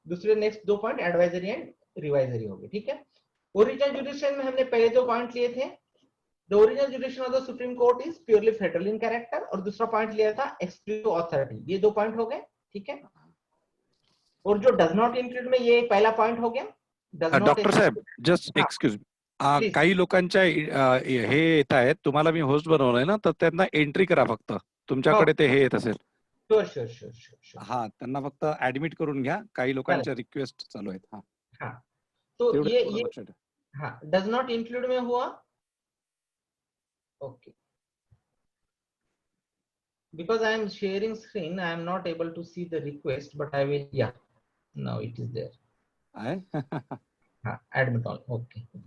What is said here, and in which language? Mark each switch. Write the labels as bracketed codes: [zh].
[hi] दूसरे next 2 point advisory and revisory हो गए। ठीक है, ओरिजिनल ज्यूरिसडिक्शन में हमने पहले 2 पॉइंट लिए थे, [en] the original jurisdiction of the supreme court is purely federal in character, [hi] और दूसरा पॉइंट लिया था एक्सक्लूसिव अथॉरिटी, ये 2 पॉइंट हो गए। ठीक है, और जो [en] does not include [hi] में ये पहला पॉइंट हो गया, does not. [mr] Doctor Saheb [en] just excuse, [mr] काही लोकांच्या हे येत आहेत, तुम्हाला मी होस्ट बनवलंय ना, तर त्यांना एंट्री करा फक्त, तुमच्याकडे ते हे येत असेल। [en] sure [mr] हा, त्यांना फक्त ऍडमिट करून घ्या, काही लोकांच्या रिक्वेस्ट चालू आहेत। [hi] हाँ, तो ये [mr] लक्षात ठेवा। [hi] हाँ, [en] does not include [hi] में हुआ, okay. [en] Because I am sharing screen, I am not able to see the request, but I will, yeah, now it is there. हाँ, admit all, okay.